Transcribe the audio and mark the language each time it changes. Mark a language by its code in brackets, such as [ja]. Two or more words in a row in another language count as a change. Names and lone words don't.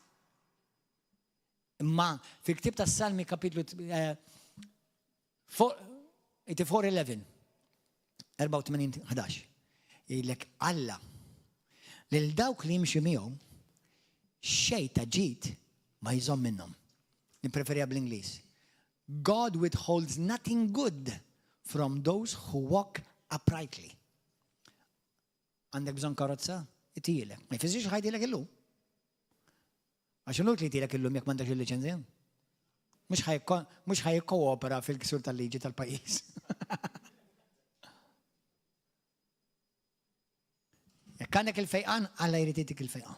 [mt] Imma fil-ktib tas-Salmi kapitlu 84:11 jgħidlek Alla lil dawk li jimxi miegħu xejn ta' ġid ma jżomm minnhom. Nippreferija bl-Ingliż. [en] God withholds nothing good from those who walk uprightly. [mt] Għandek bżonn karozza? Itilek. Ma jfissirx ħajdilek illum. Għax unuk li tilek illum jekk m'għandekx il-liċenzja. Mhux ħajkoopera fil-ksur tal-liġi tal-pajjiż. Jekk għandek il-fejqan, Alla jrid jagħtik il-fejqan.